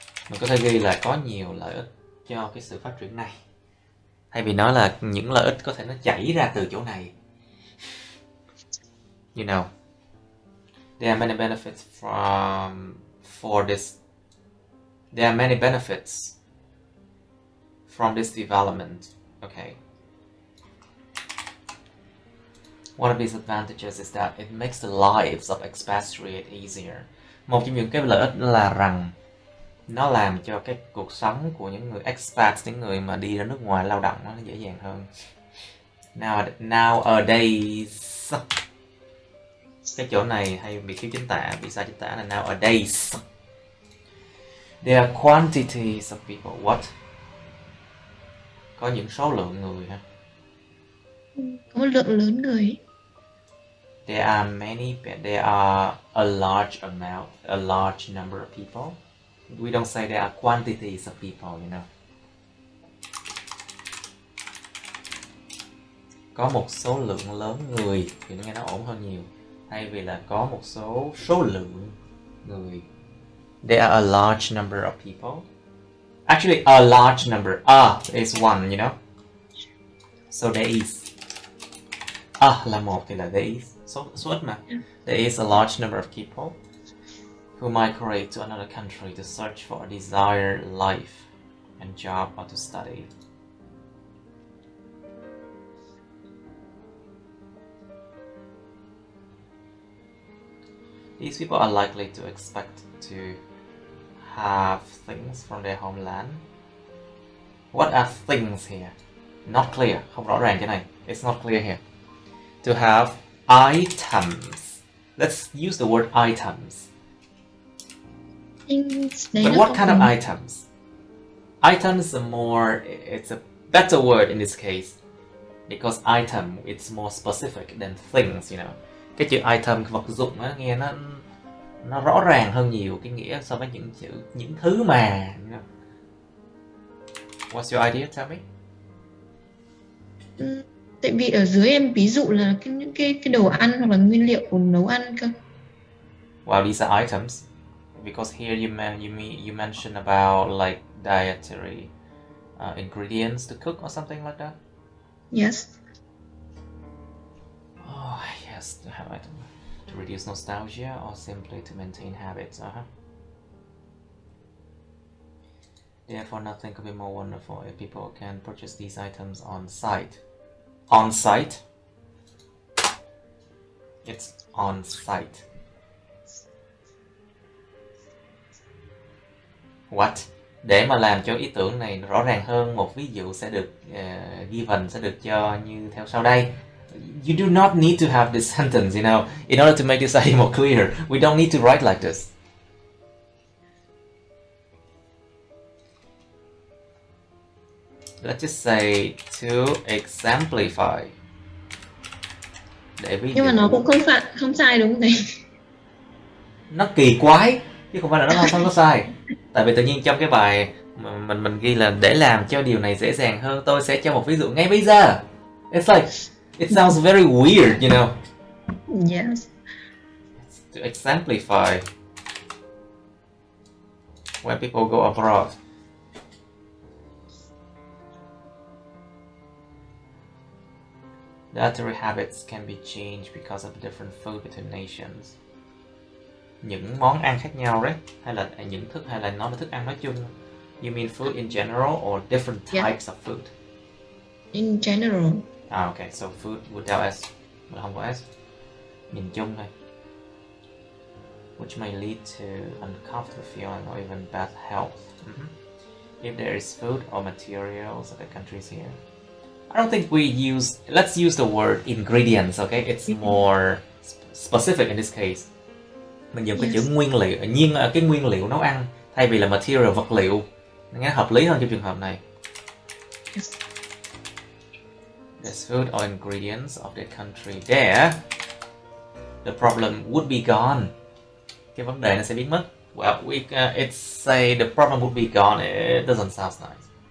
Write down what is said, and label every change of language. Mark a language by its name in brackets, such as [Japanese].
[Vietnamese] Mình có thể ghi là có nhiều lợi ích cho cái sự phát triển này, thay vì nói là những lợi ích có thể nó chảy ra từ chỗ này. [English] You know, there are many benefits there are many benefits from this development. Okay. One of these advantages is that it makes the lives of expatriates easier. [Vietnamese] Một trong những cái lợi ích là rằng nó làm cho cái cuộc sống của những người expat, những người mà đi ra nước ngoài lao động nó dễ dàng hơn. Nowadays, cái chỗ này hay bị thiếu chính tả, bị sai chính tả là nowadays. [English] There are quantities of people. What? [Vietnamese] Có những số lượng người hả? Có một lượng lớn người. [English] There are a large number of people. We don't say there are quantities of people, you know. [Vietnamese] Có một số lượng lớn người thì nghe nó ổn hơn nhiều, thay vì là có một số lượng người. [English] There are a large number of people. Actually, a large number. Is one, you know. So there is. [Vietnamese] Là một thì là [English] there is. [Vietnamese] Số ít mà. [English] There is a large number of people who migrate to another country to search for a desired life and job or to study. These people are likely to expect to have things from their homeland. What are things here? Not clear. [Vietnamese] Không rõ ràng cái này. [English] It's not clear here. To have items. Let's use the word items. But what kind of items? Item is it's a better word in this case because item it's more specific than things, you know. [Vietnamese] Cái chữ item, vật dụng á, nghe nó rõ ràng hơn nhiều cái nghĩa so với những chữ những thứ mà, [English] you know. What's your idea? Tell me. [Vietnamese] Tại vì ở dưới em ví dụ là những cái đồ ăn hoặc là nguyên liệu của nấu ăn cơ. [English] Well, these are items because here you mentioned about like dietary ingredients to cook or something like that. Yes. Oh yes, to have item to reduce nostalgia or simply to maintain habits. Therefore, nothing could be more wonderful if people can purchase these items on site. On site. It's on site. What? [Vietnamese] Để mà làm cho ý tưởng này rõ ràng hơn, một ví dụ sẽ được given sẽ được cho như theo sau đây. [English] You do not need to have this sentence, you know, in order to make this idea more clear. We don't need to write like this. Let's just say to exemplify. [Vietnamese] Để ví dụ. Nhưng mà nó cũng không sai đúng không thầy? Nó kỳ quái chứ không phải là nó không có sai. Tại vì tự nhiên trong cái bài mình ghi là để làm cho điều này dễ dàng hơn, tôi sẽ cho một ví dụ ngay bây giờ. [English] It's like it sounds very weird, you know. Yes. To exemplify when people go abroad. Dietary habits can be changed because of different food between nations. [Vietnamese] Những món ăn khác nhau đấy, hay là nói về thức ăn nói chung. [English] You mean food in general or different types of food? In general. Okay, so food without S, [Vietnamese] mà không có S. Nhìn chung thôi. [English] Which may lead to uncomfortable feeling or even bad health. If there is food or materials of the countries here. I don't think let's use the word ingredients, okay? It's more specific in this case. [Vietnamese] Mình dùng cái chữ nguyên liệu, cái nguyên liệu nấu ăn thay vì là material, vật liệu. Nghe hợp lý hơn trong trường hợp này. [English] Yes. There's food or ingredients of the country there. The problem would be gone. [Vietnamese] Cái vấn đề nó sẽ biến mất. [English] Well, it's say the problem would be gone. It doesn't sound nice.